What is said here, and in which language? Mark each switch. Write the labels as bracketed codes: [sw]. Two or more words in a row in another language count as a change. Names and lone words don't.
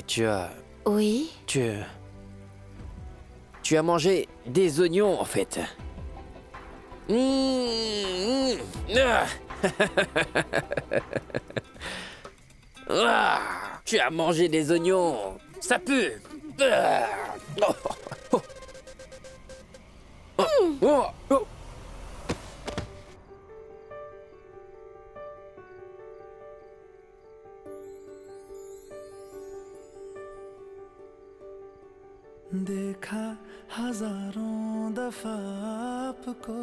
[fr] Oui. Tu as mangé des oignons, en fait. Ah. Ah. Tu as mangé des oignons. Ça pue. Ah. Oh. Oh. Oh. Oh. Oh. [hi] देखा हजारों दफा आपको